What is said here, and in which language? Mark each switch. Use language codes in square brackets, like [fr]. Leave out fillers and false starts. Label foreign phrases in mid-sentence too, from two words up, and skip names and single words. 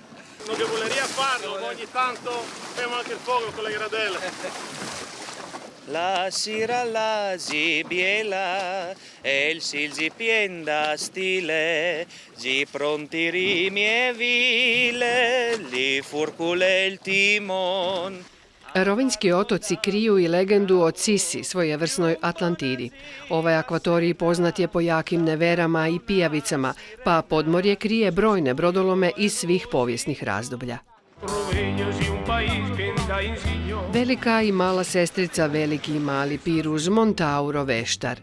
[it] Non che voleria farlo, ogni tanto facciamo anche il fuoco con le gradelle. [ist] La sera la biela e il silzi pien da stile, gi pronti rimi e vile, li furcule il timon. [hr] Rovinjski otoci kriju i legendu o Cisi, svojevrsnoj Atlantidi. Ovaj akvatorij poznat je po jakim neverama i pijavicama, pa podmorje krije brojne brodolome iz svih povijesnih razdoblja. Velika i mala sestrica, Veliki i Mali Piruz, Montauro, Veštar.